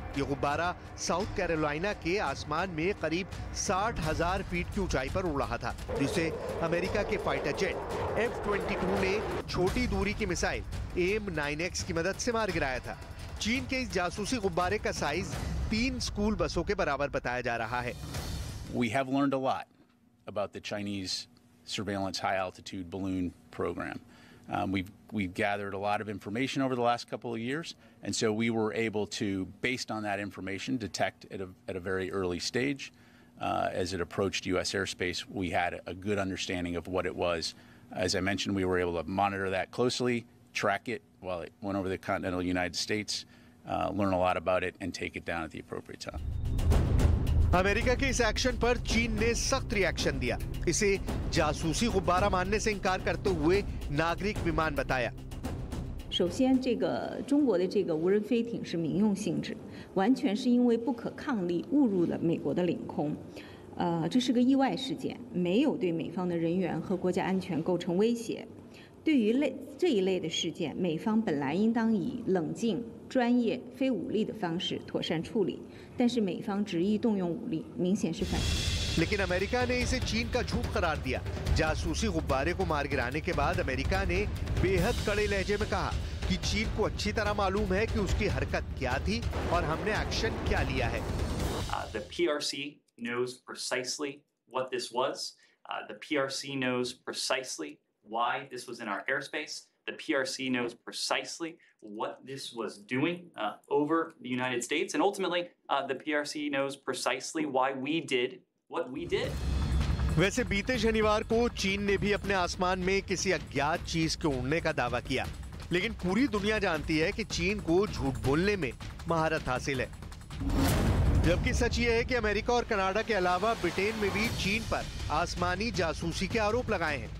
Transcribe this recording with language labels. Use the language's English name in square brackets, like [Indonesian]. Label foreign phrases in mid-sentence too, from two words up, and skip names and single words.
[Hindi] ये गुब्बारा साउथ कैरोलिना के आसमान में करीब 60,000 फीट की ऊंचाई पर उड़ रहा था, जिसे अमेरिका के [English] fighter jet [Hindi] F-22 ने छोटी दूरी की मिसाइल AIM-9X की मदद से मार गिराया था। चीन के इस जासूसी गुब्बारे का साइज 3 स्कूल बसों के बराबर बताया जा रहा है। [English] We have learned a lot about the Chinese surveillance high-altitude balloon program. We've gathered a lot of information over the last couple of years, and so we were able to, based on that information, detect at a very early stage. As it approached U.S. airspace, we had a good understanding of what it was. As I mentioned, we were able to monitor that closely, track it while it went over the continental United States, learn a lot about it, and take it down at the appropriate time. [Hindi] अमेरिका के इस एक्शन पर चीन ने सख्त रिएक्शन दिया। इसे जासूसी गुब्बारा मानने से इनकार करते हुए नागरिक विमान बताया। [Chinese] 首先，这个中国的这个无人飞艇是民用性质，完全是因为不可抗力误入了美国的领空。这是个意外事件，没有对美方的人员和国家安全构成威胁。对于这一类的事件，美方本来应当以冷静、专业、非武力的方式妥善处理，但是美方执意动用武力，明显是反。 [Hindi] लेकिन अमेरिका ने इसे चीन का झूठ करार दिया। जासूसी गुब्बारे को मार गिराने के बाद अमेरिका ने बेहद कड़े लहजे में कहा कि चीन को अच्छी तरह मालूम है कि उसकी हरकत क्या थी और हमने एक्शन क्या लिया है। [English] The PRC knows precisely what this was. The PRC knows precisely why this was in our airspace. The PRC knows precisely what this was doing over the United States, and ultimately, the PRC knows precisely why we did what we did. [Hindi] वैसे बीते शनिवार को चीन ने भी अपने आसमान में किसी अज्ञात चीज के उड़ने का दावा किया, लेकिन पूरी दुनिया जानती है कि चीन को झूठ बोलने में महारत हासिल है। जबकि सच ये है कि अमेरिका और कनाडा के अलावा ब्रिटेन में भी चीन पर आसमानी जासूसी के आरोप लगाए हैं।